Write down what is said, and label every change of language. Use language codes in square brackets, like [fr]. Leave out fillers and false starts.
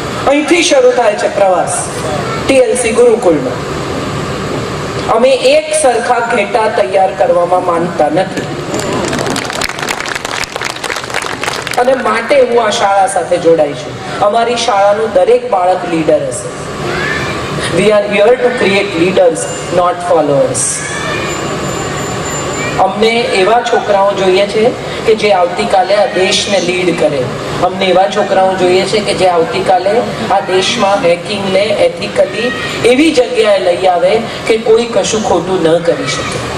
[gu] અહીંથી શરૂ થાય છે પ્રવાસ TLC ગુરુકુળનો. અમે એક સરખા ઘેટા તૈયાર કરવામાં માનતા નથી અને માટે હું આ શાળા સાથે જોડાઈ છું. અમારી શાળાનું દરેક બાળક લીડર હશે. [en] We are here to create leaders, not followers. [gu] અમને એવા છોકરાઓ જોઈએ છે કે જે આવતીકાલે આ દેશને લીડ કરે. અમને એવા છોકરાઓ જોઈએ છે કે જે આવતીકાલે આ દેશમાં હેકિંગને એથિકલી એવી જગ્યાએ લઈ આવે કે કોઈ કશું ખોટું ન કરી શકે.